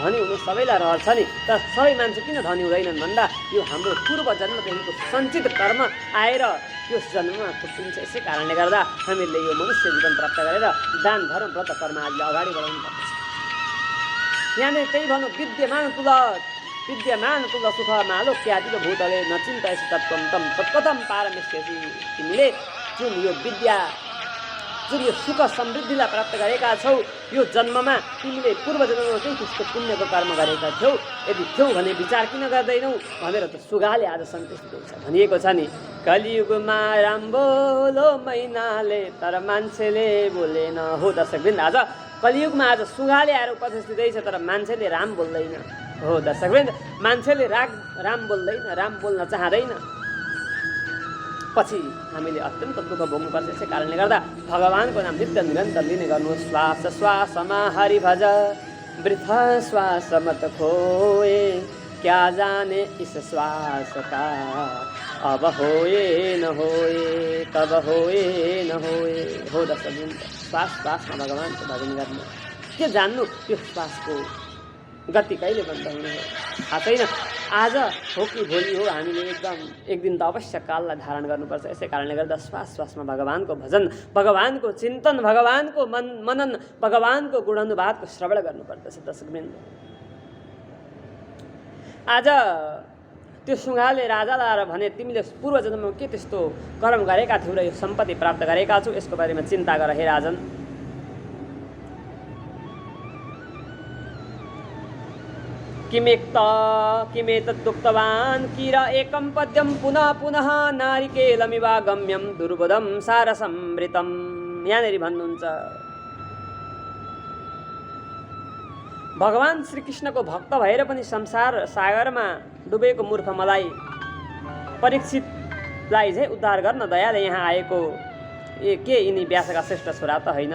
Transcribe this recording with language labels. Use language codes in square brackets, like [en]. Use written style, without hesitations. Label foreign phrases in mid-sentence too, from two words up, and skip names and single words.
[ne] धनी हुनु सबैलाई रहर छ नि, तर सबै मान्छे किन धनी हुँदैनन् भन्दा यो हाम्रो पूर्व जन्मदेखिको सञ्चित कर्म आएर यो जन्ममा थुप्रिन्छ। यसै कारणले गर्दा हामीले यो मनुष्य जीवन प्राप्त गरेर दान धर्म व्रत कर्म आदिले अगाडि बढाउनु पर्छ। यहाँनिर त्यही भन्नु, [sa] विद्यमान तुल सुख मालोक्यातिव भूतले न चिन्तयसि तत्त्वं तं तत्कथं पारमेष्यसि। [ne] तिमीले जुन यो विद्या जुन यो सुख समृद्धिलाई प्राप्त गरेका छौ, यो जन्ममा तिमीले पूर्व जन्ममा केही त्यस्तो पुण्यको कर्म गरेका थियौ, यदि थियौ भने विचार किन गर्दैनौ भनेर त सुगाले आज सन्देश दिन्छ। भनिएको छ नि, कलियुगमा राम बोलो मैनाले तर मान्छेले बोलेन। हो दर्शकवृन्द, आज कलियुगमा आज सुगाले आएर उपदेश दिँदैछ तर मान्छेले राम बोल्दैन। हो दर्शकवृन्द, मान्छेले राम बोल्दैन, राम बोल्न चाहँदैन। पछि हामीले अत्यन्त दुःख भोग्नुपर्छ। यसै कारणले गर्दा भगवानको नाम नित्य निरन्तर लिने गर्नु। [hi] श्वास श्वासमा हरि भज वृथा श्वास मत खोए, क्या जाने इस श्वास का अब होए न होए, कब होए न होए। [ne] हो दर्शकवृन्द, श्वासमा भगवानको भजन गर्नु। के जान्नु यो श्वासको गति कहिले बन्द हुने हो थाहा छैन। आज हो कि भोलि हो, हामीले एक दिन त अवश्य काललाई धारण गर्नुपर्छ। यसै कारणले गर्दा श्वासमा भगवानको भजन, भगवानको चिन्तन, भगवानको मनन, भगवानको गुणानुवादको श्रवण गर्नुपर्दछ दर्शकवृन्द। आज त्यो सुगाले राजालाई आएर भने, तिमीले पूर्व जन्ममा के त्यस्तो कर्म गरेका थियौ र यो सम्पत्ति प्राप्त गरेका छौ, यसको बारेमा चिन्ता गर हे राजन। [sa] किमेतदुक्तवान् किर एकं पद्यं पुनः पुनः नारिकेलमिवागम्यं दुर्बोधं सारसमृतम्। [ne] यहाँनिर भन्नुहुन्छ, भगवान श्रीकृष्णको भक्त भएर पनि संसार सागरमा डुबेको मूर्ख मलाई परीक्षितलाई चाहिँ उद्धार गर्न दयाले यहाँ आएको के यिनी व्यासका श्रेष्ठ छोरा त होइनन्?